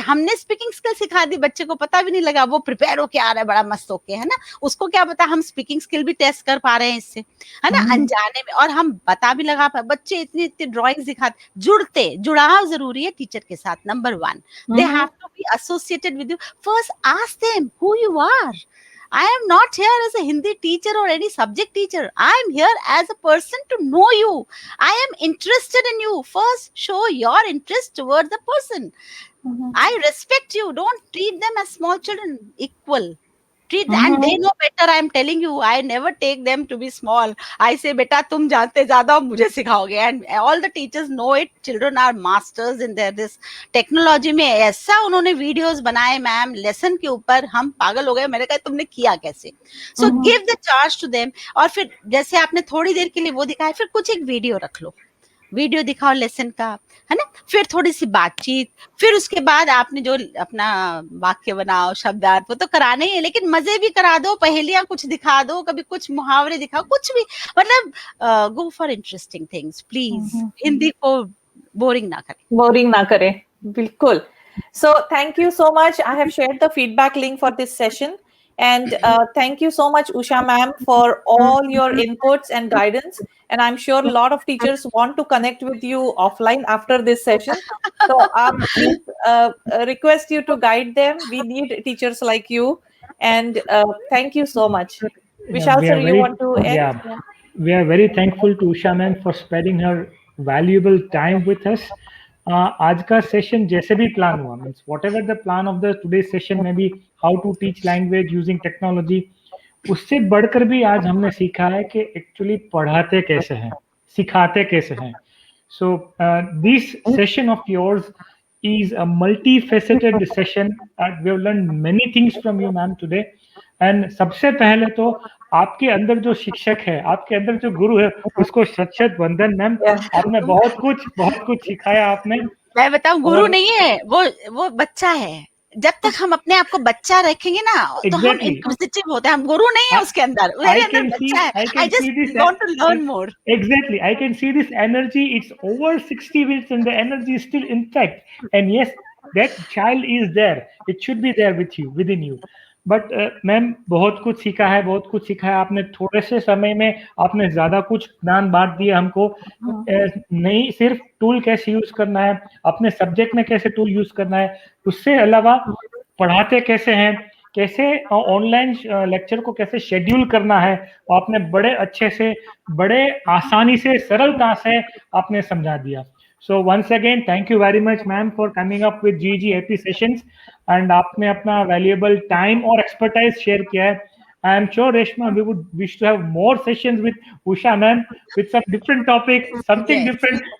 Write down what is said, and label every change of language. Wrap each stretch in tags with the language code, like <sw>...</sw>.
<hi>हमने speaking skill सिखा दी, बच्चे को पता भी नहीं लगा, वो प्रिपेयर होके आ रहा है बड़ा मस्त होके, है ना। उसको क्या पता हम स्पीकिंग स्किल भी टेस्ट कर पा रहे हैं इससे, है ना, अनजाने में। और हम बता भी लगा पा, बच्चे इतनी ड्राइंग सिखाते, जुड़ाव जरूरी है टीचर के साथ।</hi> <en>Number 1, they have to be associated with you. First ask them who you are. I am not here as a Hindi teacher or any subject teacher. I am here as a person to know you. I am interested in you. First, show your interest towards the person. I respect you. Don't treat them as small children. Equal. And they know better. I am telling you, I never take them to be small. I say,</en> <hi>beta tum जानते ज़्यादा हो, मुझे सिखाओगे.</hi> <en>And all the teachers know it. Children are masters in their this technology</en> <hi>में. ऐसा उन्होंने videos बनाए ma'am lesson के ऊपर, हम पागल हो गए. मैंने कहा तुमने किया कैसे?</hi> <en>So give the charge to them.</en> <hi>और फिर जैसे आपने थोड़ी देर के लिए वो दिखाया, फिर कुछ एक वीडियो रख लो, वीडियो दिखाओ लेसन का, है ना, फिर थोड़ी सी बातचीत, फिर उसके बाद आपने जो अपना वाक्य बनाओ, शब्दार्थ, वो तो कराने ही है, लेकिन मजे भी करा दो, पहेलियां कुछ दिखा दो, कभी कुछ मुहावरे दिखाओ, कुछ भी, मतलब</hi> <en>Go for interesting things please.</en> <hi>Hindi को बोरिंग ना करें. बिल्कुल.</hi> <en>So thank you so much. I have shared the feedback link for this session. And thank you so much, Usha ma'am, for all your inputs and guidance. And I'm sure a lot of teachers want to connect with you offline after this session. So please request you to guide them. We need teachers like you. And thank you so much. Vishal sir, you want to end? Yeah. We are very thankful to Usha ma'am for spending her valuable time with us.</en> <hi>आज का session जैसे भी plan हुआ,</hi> <en>means whatever the plan of the today session में भी how to teach language using technology,</en> <hi>उससे बढ़कर भी आज हमने सीखा है कि एक्चुअली पढ़ाते कैसे हैं, सिखाते कैसे हैं.</hi> <en>So this session of yours is a multifaceted session. We have learned many things from you, ma'am, today. And</en> <hi>सबसे पहले तो आपके अंदर जो शिक्षक है, आपके अंदर जो गुरु है, उसको शत वंदन मैम. आपने बहुत कुछ सिखाया आपने. मैं बताऊं, गुरु नहीं है वो बच्चा है. जब तक हम अपने आप को बच्चा रखेंगे ना, तो हम इंक्विजिटिव होते हैं. हम गुरु नहीं है उसके अंदर, मेरे अंदर बच्चा है.</hi> <en>I just want to learn more. Exactly, I can see this energy. It's over 60 weeks and the energy is still intact. And yes, that child is there. It should be there with you, within you.</en> <hi>But ma'am बहुत कुछ सीखा है, बहुत कुछ सीखा है आपने. थोड़े से समय में आपने ज्यादा कुछ ज्ञान बांट दिया हमको. नहीं सिर्फ टूल कैसे यूज करना है, अपने सब्जेक्ट में कैसे टूल यूज करना है, उससे अलावा पढ़ाते कैसे हैं, कैसे ऑनलाइन लेक्चर को कैसे शेड्यूल करना है, आपने बड़े अच्छे से, बड़े आसानी से, सरलता से आपने समझा दिया.</hi> <en>So once again, thank you very much, ma'am, for coming up with GG AP sessions. And</en> <hi>आपने अपना valuable time और expertise share किया है.</hi> <en>I am sure, Reshma, we would wish to have more sessions with Usha ma'am with some different topics, something different.</en>